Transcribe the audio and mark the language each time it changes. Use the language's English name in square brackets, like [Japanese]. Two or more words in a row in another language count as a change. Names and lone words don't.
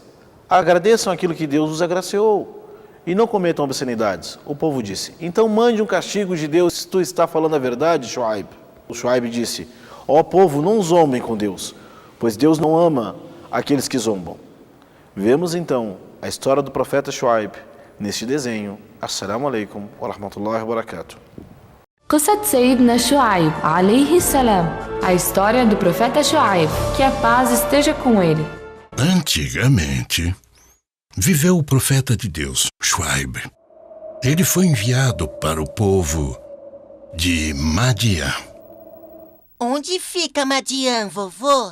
[Portuguese] Agradeçam aquilo que Deus os agraciou e não cometam obscenidades. O povo disse: Então mande um castigo de Deus se tu está falando a verdade, Shuaib. O Shuaib disse: Ó povo, não zombem com Deus, pois Deus não ama aqueles que zombam. Vemos então a história do profeta Shuaib neste desenho. [Arabic] السلام عليكم ورحمة الله وبركاته. قصة سيدنا شعيب عليه السلام. [Portuguese] A história do profeta Shuaib. Que a paz esteja com ele. Antigamente, viveu o profeta de Deus, Shuaib. Ele foi enviado para o povo de Madian. Onde fica Madian, vovô?